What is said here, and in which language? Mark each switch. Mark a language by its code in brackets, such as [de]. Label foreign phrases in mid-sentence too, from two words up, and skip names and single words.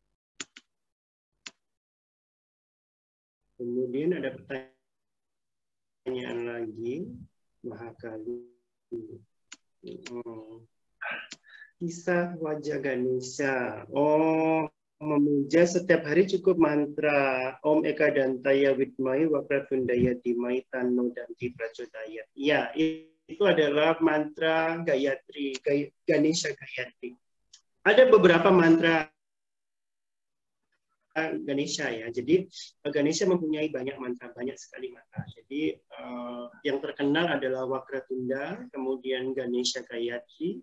[id] Kemudian ada pertanyaan lagi, Mahakali. Kisah wajah Ganesha. [sa] Oh, [id] memuja setiap hari cukup mantra [sa] Om Eka Dantaya Widmai Wakratundaya Dimai Tano Danti Prachodayat. [id] Ya, itu adalah mantra Gayatri, Ganesha Gayatri. Ada beberapa mantra Ganesha ya. Jadi Ganesha mempunyai banyak mantra, banyak sekali mantra. Jadi yang terkenal adalah Wakratunda, kemudian Ganesha Gayatri.